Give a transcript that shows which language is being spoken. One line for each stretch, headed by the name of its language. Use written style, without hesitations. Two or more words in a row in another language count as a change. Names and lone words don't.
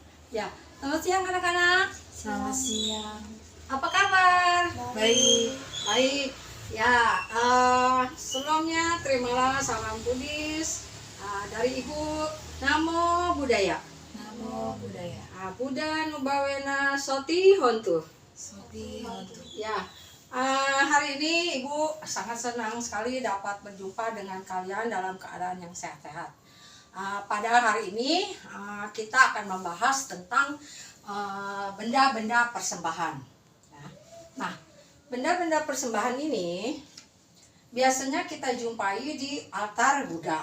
Indonesian: Ya, selamat siang anak-anak. Selamat siang. Apa kabar? Baik. Baik. Ya, sebelumnya terimalah salam Buddhis dari Ibu
Pali: Namo Buddhaya. Namo Buddhaya. Buddha Nubawena Soti Hontu. Soti Hontu.
Indonesian: Ya, hari ini Ibu sangat senang sekali dapat berjumpa dengan kalian dalam keadaan yang sehat-sehat. Pada hari ini kita akan membahas tentang benda-benda persembahan. Ya. Nah, benda-benda persembahan ini biasanya kita jumpai di altar Buddha.